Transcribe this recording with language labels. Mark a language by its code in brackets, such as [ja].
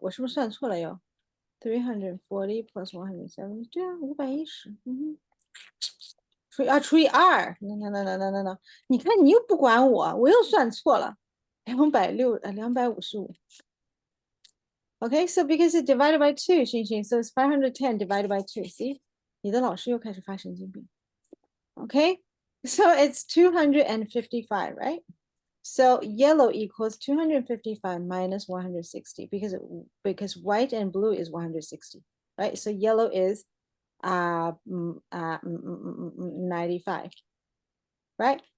[zh] 我是不是算错了哟？340 plus 170，对啊，510。除以2。 [en] No。 [zh] 你看你又不管我，我又算错了。 255。 [en] Okay, so because it's divided by 2, xinxin, so it's 510 divided by 2. See, [zh] 你的老师又开始发神经病。 [en] Okay, so it's 255, right? So yellow equals 255 minus 160 because white and blue is 160, right? So yellow is 95, right?